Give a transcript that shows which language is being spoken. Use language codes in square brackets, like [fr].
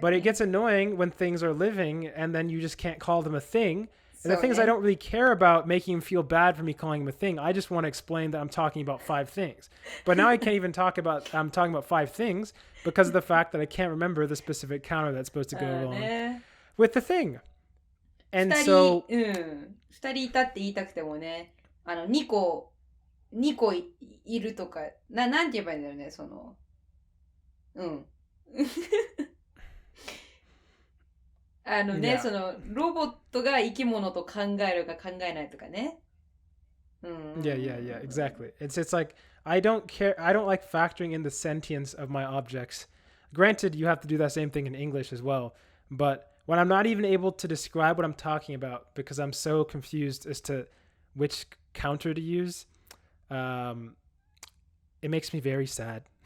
[en] But it gets annoying when things are living and then you just can't call them a thing. And the thing is, I don't really care about making him feel bad for me calling him a thing. I just want to explain that I'm talking about 5 things. But now I can't even I'm talking about 5 things because of the fact that I can't remember the specific counter that's supposed to go along with the thing. And 2 so [ja] 人、2人いたって言いたくてもね、2個いるとか、なんて言えばいいんだろうね、その、 [en] Yeah. [ja] そのロボットが生き物と考えるか考えないとかね。 [en] Yeah, exactly. It's like I don't care. I don't like factoring in the sentience of my objects. Granted, you have to do that same thing in English as well. But when I'm not even able to describe what I'm talking about because I'm so confused as to which counter to use, it makes me very sad.